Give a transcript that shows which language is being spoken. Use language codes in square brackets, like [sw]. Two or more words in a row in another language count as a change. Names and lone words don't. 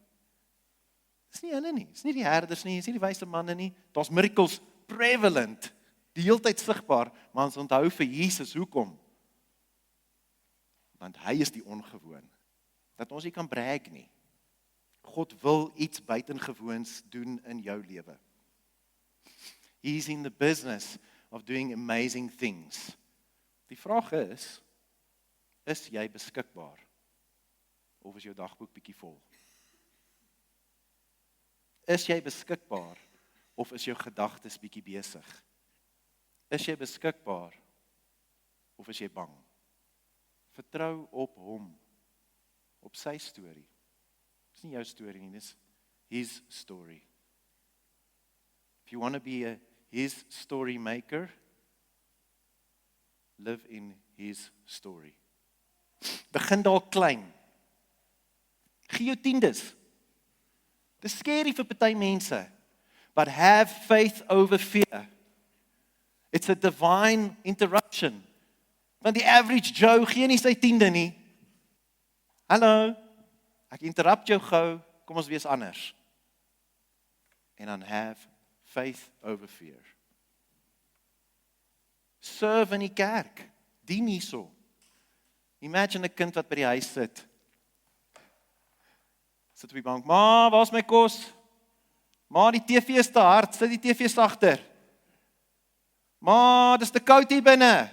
[af] Dis nie hulle nie, dis nie die herders nie, dis nie die wyse manne nie. Daar's [en] miracles prevalent, [af] die heeltyd sigbaar, maar ons onthou vir Jesus hoekom? Want hy is die ongewoon. Dat ons nie kan brag nie. God wil iets buitengewoons doen in jou lewe. [en] He's in the business of doing amazing things. [af] Die vraag is jy beskikbaar? Of is jou dagboek bietjie vol? Is jy beskikbaar? Of is jou gedagtes bietjie besig? Is jy beskikbaar? Of is jy bang? Vertrou op hom. Op sy storie. Dis nie jou storie nie, dis [en] his story. If you want to be his story maker, live in his story. [af] Begin dalk klein. Gee jou tiendes. Dis scary vir party mense, [en] but have faith over fear. It's a divine interruption. [af] Want die [en] average Joe [af] gee nie sy tiende nie. Hallo, ek interrupt jou gou, kom ons wees anders. En dan [en] have faith over fear. [af] Serve in die kerk. Dien hierso. Imagine 'n kind wat by die huis sit. Sit op die bank. Ma, waar's my kos? Ma, die TV is te hard. Sit die TV sagter. Ma, dis te koud hier binne.